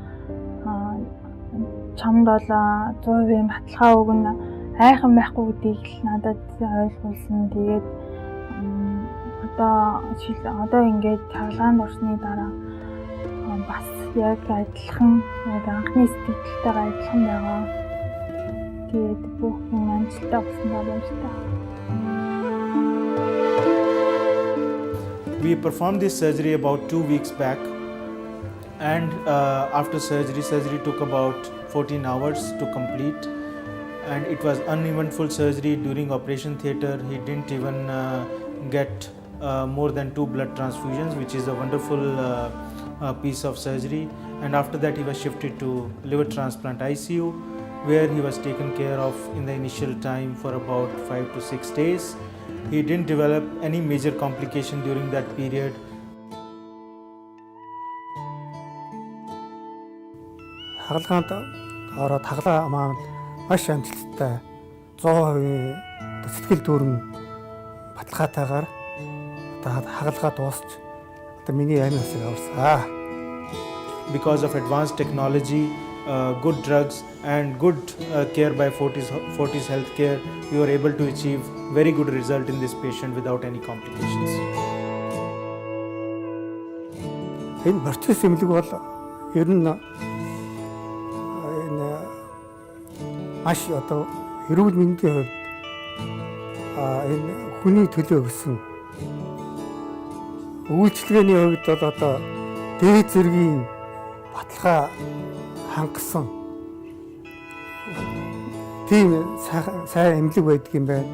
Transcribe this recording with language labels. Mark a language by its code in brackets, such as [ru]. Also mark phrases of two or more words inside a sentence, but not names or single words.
[mn] Чамд бол 100% баталгаа өгнө, айхан байхгүй гэдгийг л надад ойлгуулсан. Тэгээд одоо ингээд цаглаанд орсны дараа бас яг адилхан анхны сэтгэлтэйгээ адилхан байгаа. Тэгээд бүх юм амжилттай болсон боломжтой. [en] We performed this surgery about 2 weeks back, and after surgery took about 14 hours to complete, and it was uneventful surgery. During operation theatre, he didn't even get more than 2 blood transfusions, which is a wonderful piece of surgery. And after that, he was shifted to liver transplant ICU, where he was taken care of in the initial time for about 5 to 6 days. He didn't develop any major complication during that period. [mn] Хагалгаанд ороод хаглаа маань маш амжилттай 100% сэтгэл дүүрэн баталгаатайгаар хагалгаа дуусч одоо миний амин усыг авсан. [en] Because of advanced technology, good drugs and good care by Fortis Healthcare, we were able to achieve very good result in this patient without any complications. [mn] Энэ процесс эмнэлэг бол ер нь маш одоо эрүүл мэндийн хувьд энэ хүний төлөө өгсөн Үйлчлэгээний хувьд бол одоо дээд зэргийн баталгаа хангасан тийм сайн эмнэлэг байдаг юм байна.